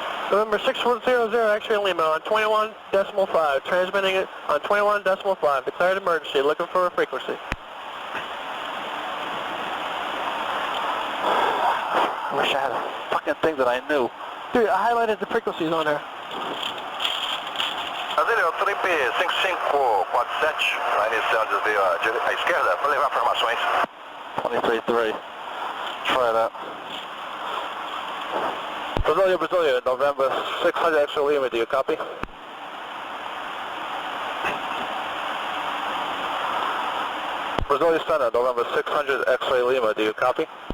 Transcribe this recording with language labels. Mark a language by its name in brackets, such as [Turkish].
[English] November 6100 X-ray Lima on 21.5, transmitting it on 21.5, declared emergency, looking for a frequency. I wish I had a fucking thing that I knew. Dude, I highlighted the frequencies on there. [Portuguese] Brasilia, trip 5547, vai iniciar o desvio à esquerda, para levar informações. [English] 23.3. Try that. Brasilia, November 600 X-ray Lima, do you copy? Brasilia Center, November 600 X-ray Lima, do you copy?